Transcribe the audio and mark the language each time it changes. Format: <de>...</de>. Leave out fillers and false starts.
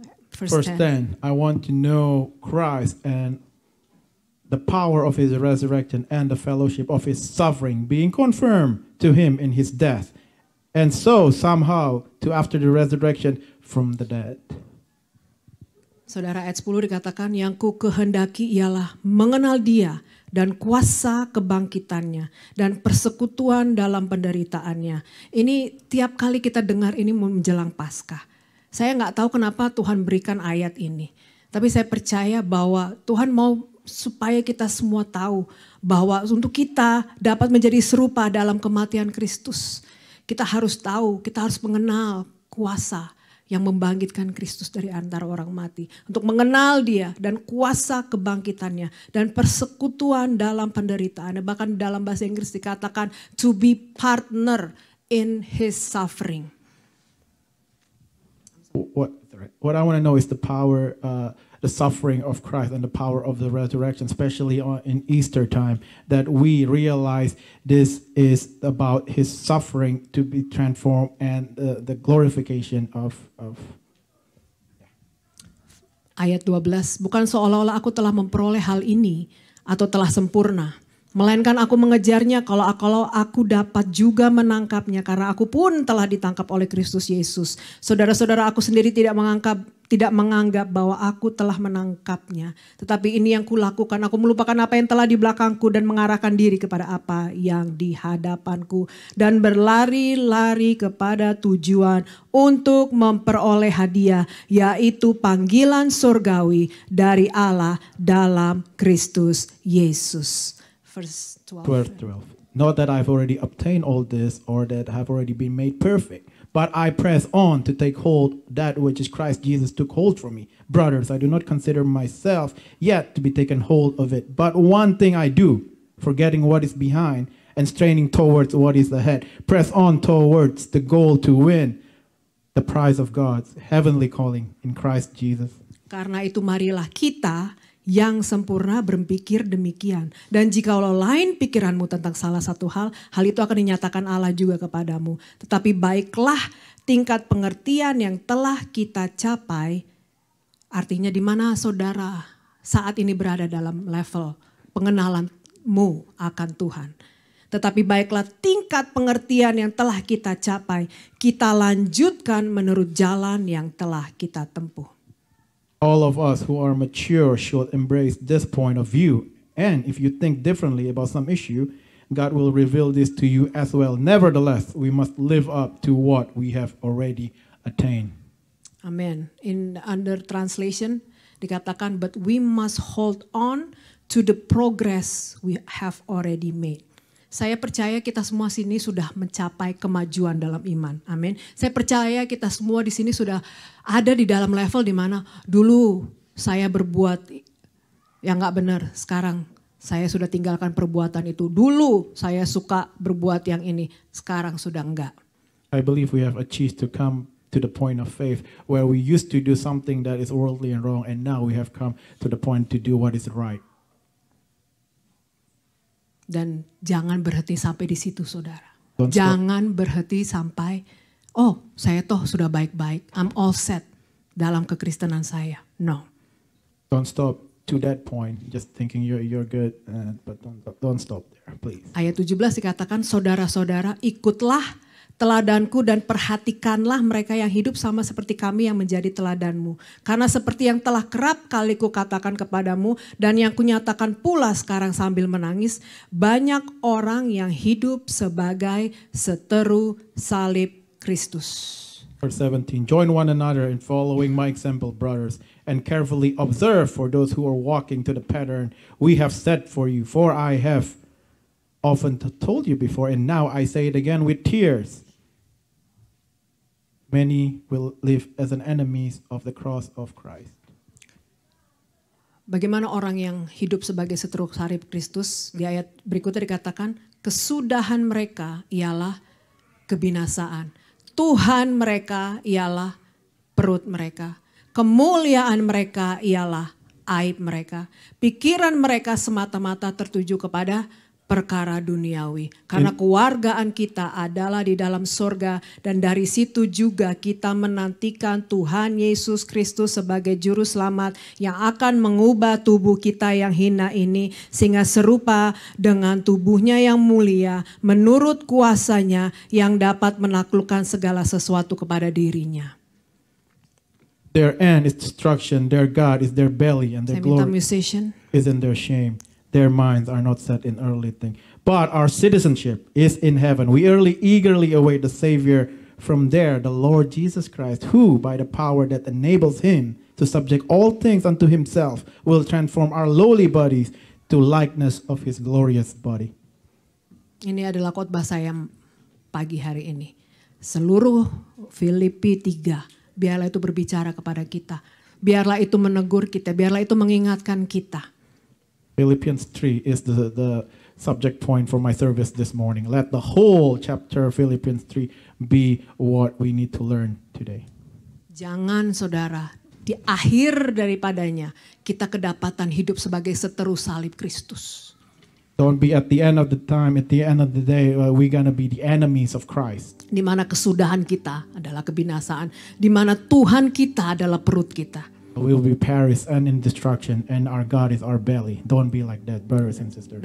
<en>Verse 10, I want to know Christ and the power of his resurrection and the fellowship of his suffering, being confirmed to him in his death, and so somehow to after the resurrection from the dead.</en> <id>Saudara, ayat 10 dikatakan, yang ku kehendaki ialah mengenal Dia dan kuasa kebangkitannya dan persekutuan dalam penderitaannya. Ini tiap kali kita dengar ini menjelang Paskah. Saya nggak tahu kenapa Tuhan berikan ayat ini. Tapi saya percaya bahwa Tuhan mau supaya kita semua tahu bahwa untuk kita dapat menjadi serupa dalam kematian Kristus, kita harus tahu, kita harus mengenal kuasa yang membangkitkan Kristus dari antara orang mati. Untuk mengenal Dia dan kuasa kebangkitannya dan persekutuan dalam penderitaannya. Bahkan dalam bahasa Inggris dikatakan</id> <en>to be partner in his suffering. What I want to know is the power, the suffering of Christ and the power of the resurrection, especially in Easter time, that we realize this is about his suffering to be transformed and the glorification of.</en> <id>Ayat 12, bukan seolah-olah aku telah memperoleh hal ini atau telah sempurna, melainkan aku mengejarnya kalau aku dapat juga menangkapnya, karena aku pun telah ditangkap oleh Kristus Yesus. Saudara-saudara, aku sendiri tidak menganggap bahwa aku telah menangkapnya. Tetapi ini yang kulakukan, aku melupakan apa yang telah di belakangku dan mengarahkan diri kepada apa yang di hadapanku. Dan berlari-lari kepada tujuan untuk memperoleh hadiah, yaitu panggilan surgawi dari Allah dalam Kristus Yesus.</id> <en>Verse 12. Not that I've already obtained all this or that I've already been made perfect, but I press on to take hold that which is Christ Jesus took hold from me. Brothers, I do not consider myself yet to be taken hold of it. But one thing I do, forgetting what is behind and straining towards what is ahead, press on towards the goal to win the prize of God's heavenly calling in Christ Jesus.</en> <id>Karena itu marilah kita yang sempurna berpikir demikian. Dan jikalau lain pikiranmu tentang salah satu hal itu akan dinyatakan Allah juga kepadamu. Tetapi baiklah tingkat pengertian yang telah kita capai. Artinya di mana saudara saat ini berada dalam level pengenalanmu akan Tuhan. Tetapi baiklah tingkat pengertian yang telah kita capai, kita lanjutkan menurut jalan yang telah kita tempuh.</id> <en>All of us who are mature should embrace this point of view. And if you think differently about some issue, God will reveal this to you as well. Nevertheless, we must live up to what we have already attained. Amen. In under translation</en> <id>dikatakan,</id> <en>but we must hold on to the progress we have already made.</en> <id>Saya percaya kita semua sini sudah mencapai kemajuan dalam iman. Amin. Saya percaya kita semua di sini sudah ada di dalam level di mana dulu saya berbuat yang gak benar. Sekarang saya sudah tinggalkan perbuatan itu. Dulu saya suka berbuat yang ini. Sekarang sudah enggak.</id> <en>I believe we have achieved to come to the point of faith where we used to do something that is worldly and wrong, and now we have come to the point to do what is right.</en> <id>Dan jangan berhenti sampai di situ, saudara.</id> <en>Don't stop.</en> <id>Jangan berhenti sampai, oh saya toh sudah baik-baik,</id> <en>I'm all set</en> <id>dalam kekristenan saya.</id> <en>No. Don't stop to that point, just thinking you're good, but don't stop there, please.</en> <id>Ayat 17 dikatakan, saudara-saudara ikutlah teladanku dan perhatikanlah mereka yang hidup sama seperti kami yang menjadi teladanmu. Karena seperti yang telah kerap kali kukatakan kepadamu dan yang kunyatakan pula sekarang sambil menangis, banyak orang yang hidup sebagai seteru salib Kristus.</id> <en>Verse 17, join one another in following my example, brothers, and carefully observe for those who are walking to the pattern we have set for you. For I have often told you before, and now I say it again with tears. Many will live as an enemies of the cross of Christ.</en> <id>Bagaimana orang yang hidup sebagai seteru salib Kristus? Di ayat berikutnya dikatakan, kesudahan mereka ialah kebinasaan. Tuhan mereka ialah perut mereka. Kemuliaan mereka ialah aib mereka. Pikiran mereka semata-mata tertuju kepada perkara duniawi. Karena kewargaan kita adalah di dalam sorga dan dari situ juga kita menantikan Tuhan Yesus Kristus sebagai juru selamat yang akan mengubah tubuh kita yang hina ini sehingga serupa dengan tubuhnya yang mulia menurut kuasanya yang dapat menaklukkan segala sesuatu kepada dirinya.</id> <en>Their end is destruction, their God is their belly, and their</en> <id>Saya minta</id> <en>glory musician. is in their shame. Their minds are not set in earthly things. But our citizenship is in heaven. We eagerly await the Savior from there, the Lord Jesus Christ, who, by the power that enables him to subject all things unto himself, will transform our lowly bodies to likeness of his glorious body.</en> <id>Ini adalah khotbah saya pagi hari ini. Seluruh Filipi 3, biarlah itu berbicara kepada kita. Biarlah itu menegur kita, biarlah itu mengingatkan kita.</id> <en>Philippians 3 is the subject point for my service this morning. Let the whole chapter of Philippians 3 be what we need to learn today.</en> <id>Jangan saudara, di akhir daripadanya kita kedapatan hidup sebagai seteru salib Kristus.</id> <en>Don't be at the end of the time, at the end of the day, we're gonna be the enemies of Christ.</en> <id>Di mana kesudahan kita adalah kebinasaan, di mana Tuhan kita adalah perut kita.</id> <en>We will be perished and in destruction, and our God is our belly. Don't be like that, brothers and sisters.</en>